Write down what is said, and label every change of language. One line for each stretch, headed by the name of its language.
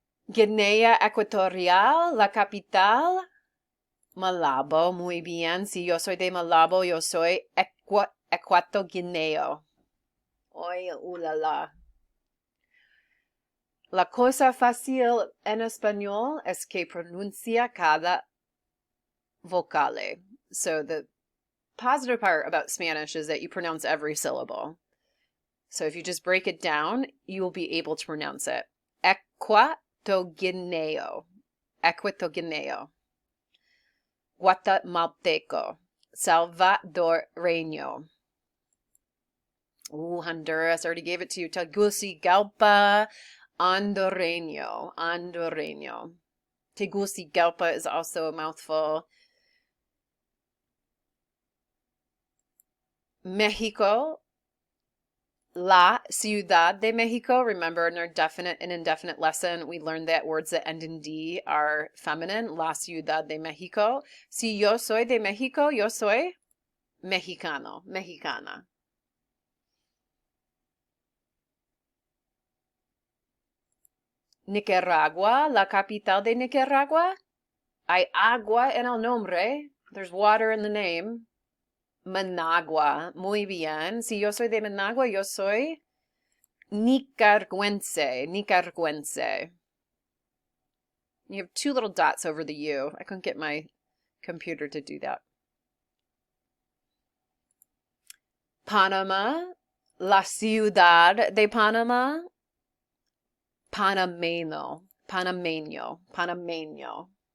Spanish: Guinea Ecuatorial, la capital. Malabo, muy bien. Si yo soy de Malabo, yo soy ecuatoguineo. Oy, la. La cosa fácil en español es que pronuncia cada vocale.
English: So the positive part about Spanish is that you pronounce every syllable. So if you just break it down, you will be able to pronounce it.
Spanish: Ecuatoguineo. Ecuatoguineo.
English: Guatemalteco. Salvadoreño. Ooh, Honduras. I already gave it to you.
Spanish: Tegucigalpa. Hondureño. Hondureño.
English: Tegucigalpa is also a mouthful.
Spanish: Mexico, La Ciudad de Mexico.
English: Remember in our definite and indefinite lesson, we learned that words that end in D are feminine.
Spanish: La Ciudad de Mexico. Si yo soy de Mexico, yo soy mexicano, mexicana. Nicaragua, la capital de Nicaragua. Hay agua en el nombre.
English: There's water in the name.
Spanish: Managua. Muy bien. Si yo soy de Managua, yo soy nicaragüense. Nicaragüense.
English: You have two little dots over the U. I couldn't get my computer to do that.
Spanish: Panama. La ciudad de Panama. Panameño. Panameño. Panameño.